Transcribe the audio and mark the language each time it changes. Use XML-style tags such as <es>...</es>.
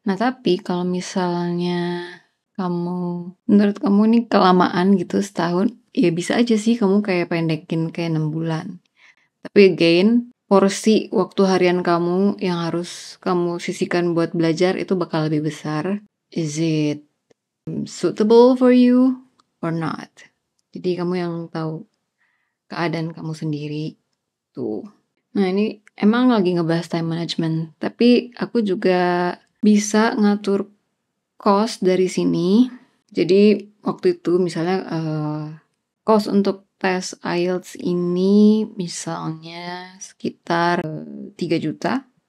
<id>Nah tapi kalau misalnya menurut kamu nih kelamaan gitu setahun, ya bisa aja sih kamu kayak pendekin kayak 6 bulan. Tapi again, porsi waktu harian kamu yang harus kamu sisihkan buat belajar itu bakal lebih besar.</id> <en>Is it suitable for you or not?</en> <id>Jadi kamu yang tahu keadaan kamu sendiri tuh. Nah ini emang lagi ngebahas time management, tapi aku juga bisa ngatur cost dari sini. Jadi waktu itu misalnya cost untuk tes IELTS ini misalnya sekitar 3 juta.</id>